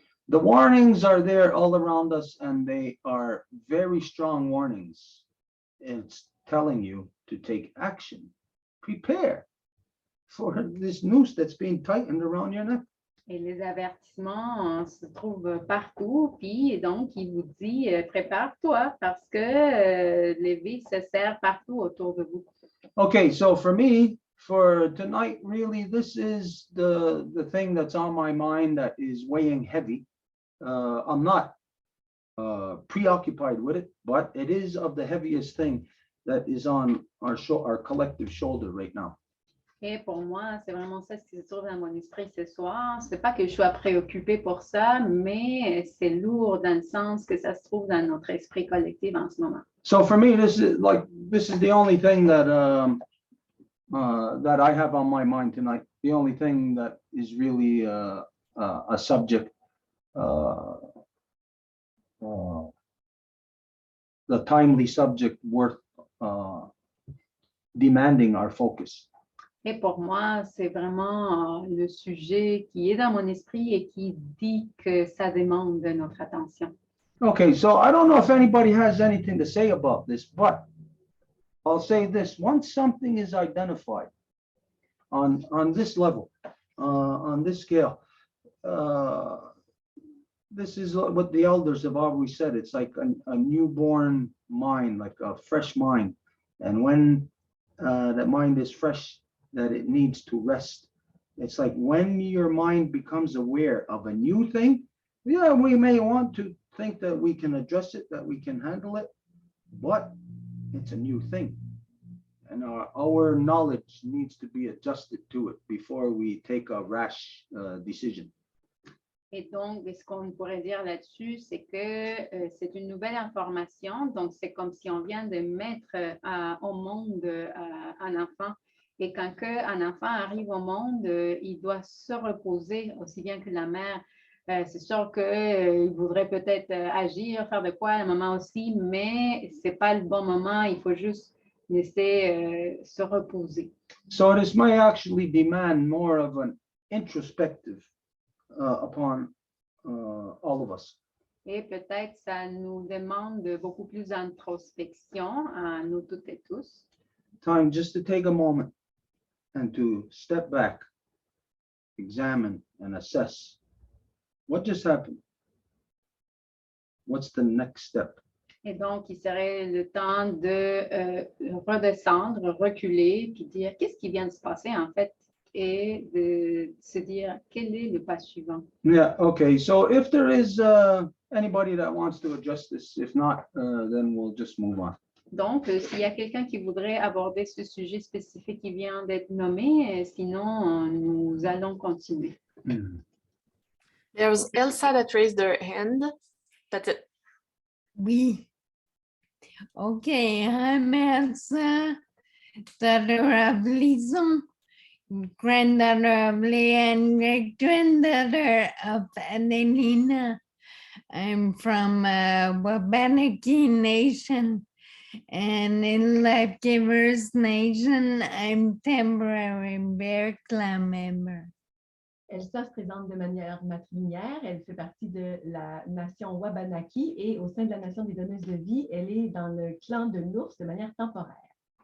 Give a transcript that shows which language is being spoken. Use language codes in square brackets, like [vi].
[en] The warnings are there all around us, and they are very strong warnings. It's telling you to take action. Prepare for this noose that's being tightened around your neck. [fr] Et les avertissements se trouvent partout, puis donc il vous dit prépare-toi parce que les vis se serrent partout autour de vous. [en] Okay, so for me, for tonight, really, this is the thing that's on my mind that is weighing heavy. I'm not preoccupied with it, but it is of the heaviest thing that is on our collective shoulder right now. [fr] Et pour moi, c'est vraiment ça ce qui se trouve dans mon esprit ce soir. C'est pas que je sois préoccupée pour ça, mais c'est lourd dans le sens que ça se trouve dans notre esprit collectif en ce moment. [en] So for me, this is the only thing that that I have on my mind tonight. The only thing that is really a subject, the timely subject worth demanding our focus. [fr] Et pour moi, c'est vraiment le sujet qui est dans mon esprit et qui dit que ça demande de notre attention. [en] Okay, so I don't know if anybody has anything to say about this, but I'll say this: once something is identified on this level, on this scale, this is what the elders have always said. It's like a newborn mind, like a fresh mind, and when that mind is fresh, that it needs to rest. It's like when your mind becomes aware of a new thing, yeah, we may want to think that we can address it, that we can handle it, but it's a new thing. And our knowledge needs to be adjusted to it before we take a rash decision. [fr] Et donc, ce qu'on pourrait dire là-dessus, c'est que c'est une nouvelle information. Donc, c'est comme si on vient de mettre au monde un enfant. Et quand un enfant arrive au monde, il doit se reposer aussi bien que la mère. C'est sûr qu'il voudrait peut-être agir, faire de quoi à un moment aussi, mais ce n'est pas le bon moment. Il faut juste laisser se reposer. [en] So this may actually demand more of an introspective upon all of us. [fr] Et peut-être ça nous demande beaucoup plus d'introspection à nous toutes et tous. [en] Time just to take a moment and to step back, examine and assess what just happened. What's the next step? [fr] Et donc, il serait le temps de redescendre, reculer, puis dire qu'est-ce qui vient de se passer en fait, et de se dire quel est le pas suivant. [en] Yeah, okay. So if there is anybody that wants to address this, if not, then we'll just move on. [fr] Donc, s'il y a quelqu'un qui voudrait aborder ce sujet spécifique qui vient d'être nommé, sinon, nous allons continuer. [en] There was Elsa that raised her hand. That's it. [fr] Oui. [en] Okay, I'm Elsa, daughter of Lison, granddaughter of Leanne, great-granddaughter of Adelina. I'm from Wabanaki Nation, and in Life Givers Nation, I'm temporary Bear Clan member. [fr] Elsa se présente de manière matrilinéaire. Elle fait partie de la nation Wabanaki et au sein de la nation des donneuses de vie, elle est dans le clan de l'ours de manière temporaire.